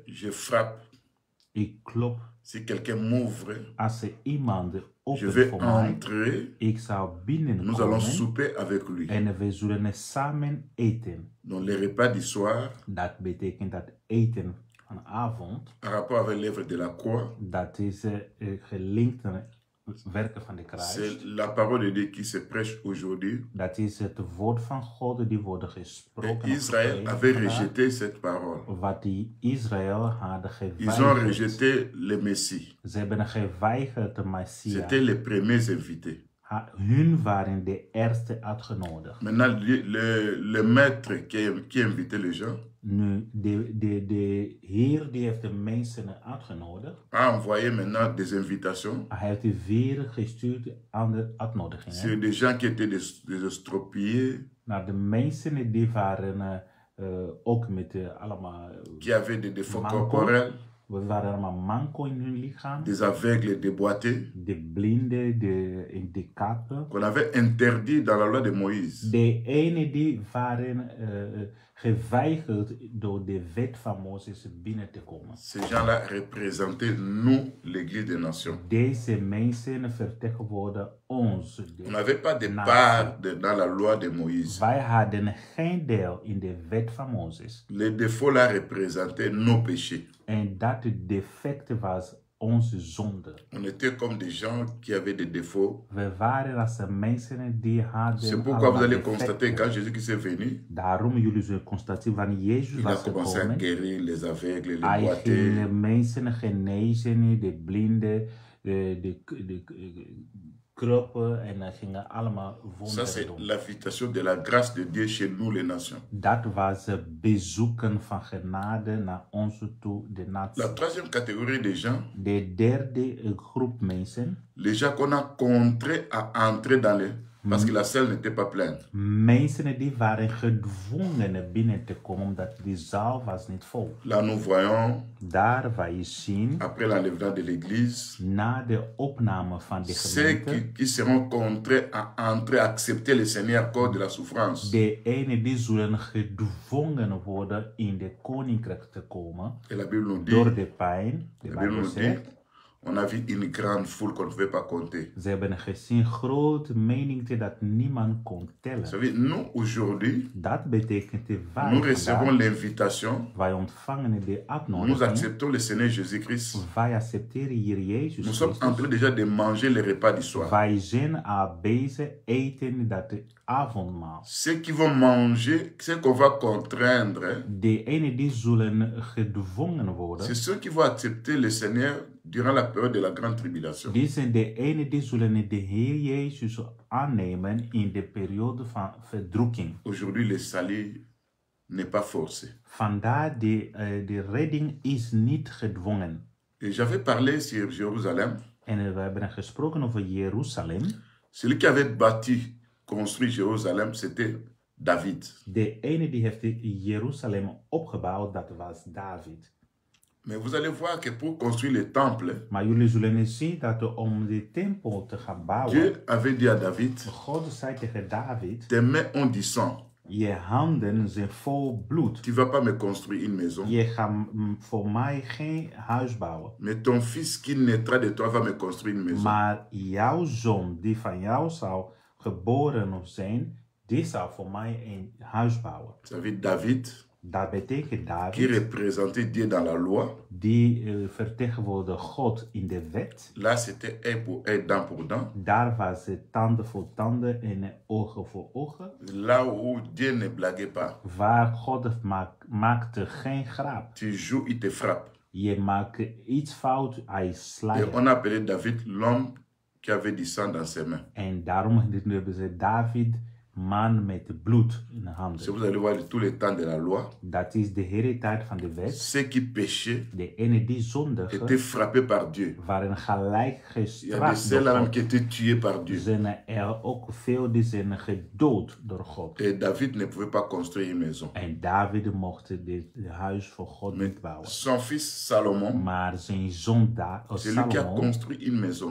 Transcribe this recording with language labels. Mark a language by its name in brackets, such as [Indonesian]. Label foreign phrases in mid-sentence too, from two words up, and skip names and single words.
[French] je frappe. [Dutch] Ik klop. [French] Si quelqu'un m'ouvre, [Dutch] Als er iemand [French] je [Dutch] opent [French] vais [Dutch] voor mij, [French] entrer, [Dutch] ik zou [French] nous allons [Dutch] binnenkomen. [French] souper avec lui. [Dutch] En we zullen samen eten. [French] Donc les repas du soir, [Dutch] Dat betekent dat eten van avond. [French] en rapport avec l'œuvre de la croix, [Dutch] Dat is gelinkt aan het werken van de kruis. [French] c'est la parole de Dieu qui se prêche aujourd'hui. [Dutch] Dat is het woord van God die wordt [French] Et [Dutch] gesproken. [French] Israël avait rejeté cette parole. [Dutch] Wat die Israël hadden [French] Ils ont [Dutch] geweigerd. [French] rejeté le Messie. [Dutch] Ze hebben geweigerd de Messias. [French] C'était les premiers invités. [Dutch] Hun waren de eerste uitgenodigd. [French] Maintenant, le maître qui invitait les gens [Dutch] Nu, de heer die heeft de mensen uitgenodigd. [French] a envoyé maintenant des invitations. [Dutch] Hij heeft weer gestuurd aan de uitnodigingen. [French] C'est des gens qui étaient des estropiés, [Dutch] Nou, de mensen die waren ook met allemaal [French] qui avaient des défauts [Dutch] manco. [French] corporels, [Dutch] We waren allemaal manco in hun lichaam. [French] des aveugles déboîtés, [Dutch] De blinden, de handicappen. [French] qu'on avait interdits dans la loi de Moïse. [Dutch] De ene die waren geweigerd door de wet van Mozes binnen te komen. [French] Ces gens-là représentaient nous, l'Église des Nations. [Dutch] Deze mensen vertegenwoordigen ons. [French] On n'avait pas de [Dutch] natie. [French] part dans la loi de Moïse. [Dutch] Wij hadden geen deel in de wet van Mozes. [French] Les défauts-là représentaient nos péchés. [Dutch] En dat defect was onze zonde. [French] On était comme des gens qui avaient des défauts. [Dutch] We waren als mensen die hadden. [French] C'est pourquoi vous allez [Dutch] defecten. [French] constater quand Jésus-Christ est venu, [Dutch] Daarom jullie zullen constateren wanneer Jezus [French] il a [Dutch] was [French] commencé à [Dutch] gekomen. [French] guérir les aveugles, les [Dutch] Hij [French] boiteux. [Dutch] ging mensen genezen, de blinden, de kroppen en hij ging allemaal [French] Ça, [Dutch] wonderen [French] c'est [Dutch] doen. [French] l'invitation de la grâce de Dieu chez nous, les nations. [Dutch] Dat was het bezoeken van genade naar ons toe, de natie. [French] La troisième catégorie des gens, [Dutch] De derde groep mensen, [French] les gens qu'on a contraints à entrer dans les... Parce que la salle n'était pas pleine. [Dutch] mensen die waren gedwongen binnen te komen omdat die zaal was niet vol. [French] Là, nous voyons, [Dutch] Daar waar je zien, [French] après l'enlèvement de l'église, [Dutch] na de opname van de [French] ceux [Dutch] gemeente, [French] qui seront contraints à entrer, à accepter le Seigneur à cause de la souffrance. [Dutch] de ene die zullen gedwongen worden in de koninkrijk te komen [French] Et la Bible nous dit, [Dutch] door de pijn. De [French] la Bible [Dutch] Bijbel [French] nous dit, [Dutch] zegt, [French] on a vu une grande foule qu'on ne pouvait pas compter. [Dutch] ze hebben gezien grote menigte dat niemand kon [French] Vous [Dutch] tellen. [French] savez, nous, aujourd'hui, [Dutch] Dat betekent de [French] nous recevons [Dutch] vandaag, [French] l'invitation, [Dutch] wij ontvangen de [French] nous [Dutch] uitnodiging, [French] acceptons le Seigneur Jésus-Christ. [Dutch] wij accepteren hier Jezus [French] Nous sommes en [Dutch] Christus. [French] train déjà de manger le repas du soir. [Dutch] Wij zijn al bezig eten dat de avondmaal. [French] Ceux qui vont manger, ceux qu'on va contraindre, [Dutch] De ene die zullen gedwongen worden, [French] c'est ceux qui vont accepter le Seigneur durant la période de la grande tribulation. [Dutch] die zijn de ene die zullen de Heer Jezus aannemen in de periode van verdrukking. [French] Aujourd'hui, le salut n'est pas forcé. [Dutch] Vandaar de redding is niet gedwongen. [French] Et j'avais parlé sur Jérusalem. [Dutch] En we hebben gesproken over Jeruzalem. [French] Celui qui avait bâti, construit Jérusalem, c'était David. [Dutch] De ene die heeft Jeruzalem opgebouwd, dat was David. [French] Mais vous allez voir que pour construire le temple, [Dutch] Maar jullie zullen zien dat om de tempel te gaan bouwen, [French] Dieu avait dit à David, [Dutch] God zei tegen David, [French] tes mains ont du sang. [Dutch] je handen zijn vol bloed. [French] Tu ne vas pas me construire une maison. [Dutch] Je gaat voor mij geen huis bouwen. [French] Mais ton fils qui naîtra de toi va me construire une maison. [Dutch] Maar jouw zoon, die van jou zou geboren zijn, die zou voor mij een huis bouwen. [French] Vous savez, David, [Dutch] Dat betekent [French] qui [Dutch] David, [French] représentait Dieu dans la loi, [Dutch] die vertegenwoordigde God in de wet. [French] là c'était œil pour œil, dent pour dent. [Dutch] Daar was het tanden voor tanden en ogen voor ogen. [French] Là où Dieu ne blaguait pas. [Dutch] Waar God maakte geen grap. [French] Tu joues, il te frappe. [Dutch] Je maakt iets fout, hij [French] Et [Dutch] slaat. [French] on appelait David l'homme qui avait du sang dans ses mains. [Dutch] En daarom hebben ze David man met bloed in de [French] Si [Dutch] handen. [French] vous allez voir tous les temps de la loi, [Dutch] Dat is de hele tijd van de wet. [French] ceux qui péchaient [Dutch] De ene die zondigen [French] étaient frappés par Dieu. [Dutch] waren gelijk [French] Il y a des [Dutch] gestraft [French] ceux-là [Dutch] door [French] même qui [Dutch] God. [French] étaient tués par Dieu. [Dutch] Er zijn er ook veel die zijn gedood door God. [French] Et David ne pouvait pas construire une maison. [Dutch] En David mocht de huis voor God [French] Mais [Dutch] niet bouwen. [French] son fils Salomon, [Dutch] Maar zijn zoon [French] c'est lui qui a [Dutch] Salomon, [French] construit une maison.